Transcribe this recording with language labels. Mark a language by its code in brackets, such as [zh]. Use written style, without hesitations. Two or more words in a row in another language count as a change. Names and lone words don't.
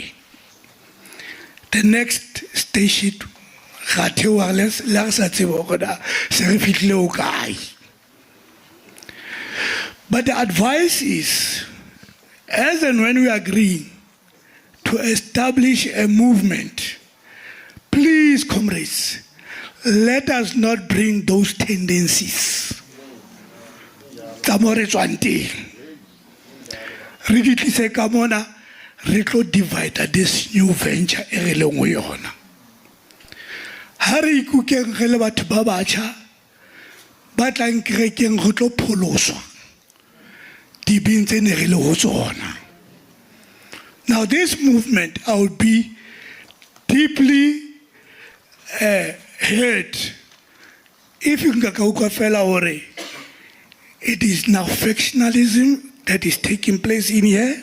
[en] The next station, but the advice is, as and when we agree to establish a movement, please, comrades, let us not bring those tendencies. [nso] Re tlo [en] divide this new venture [nso] e re leng go yona. Ha re ikukeng ge le batho ba batjha ba tlang kerekeng go tlo pholoswa dibeng tse ne re le go tsona. [en] Now this movement, I would be deeply hurt if you can go [nso] fela ore [en] it is now factionalism that is taking place in here.